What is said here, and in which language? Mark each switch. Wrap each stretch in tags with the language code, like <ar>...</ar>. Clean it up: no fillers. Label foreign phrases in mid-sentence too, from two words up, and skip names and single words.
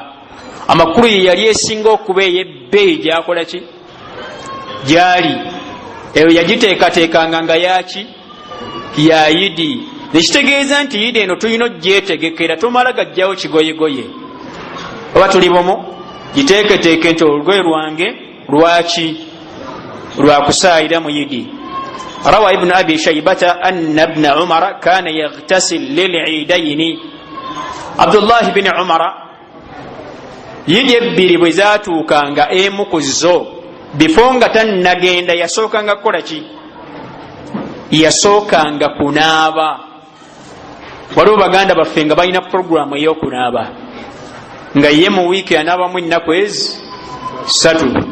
<lg>Amakulu ye yali esinga okuba ey'ebbeeyi gyakola ki gyali eyo yagiteekateekanga nga yaki ya Idi. Nekitegeeza nti Idi eno tulina ogyetegekera, tomala gajjawo kigoyegoye oba tuli bumu giteeketeeke nti olugoye lwange lwaki lwakusaayira mu Idi.</lg> <ar>روى ابن أبي شيبة أن ابن عمر كان يغتسل للعيدين,</ar> <lg>Abdullah ibn Umar Idi ebbiri bwe zaatuukanga emu ku zo before nga tannagenda yasookanga kukola ki yasookanga kunaaba. Waliwo baganda baffe nga balina programu ey'okunaaba nga ye mu wiiki anaabamu ennaku ezi 3.</lg>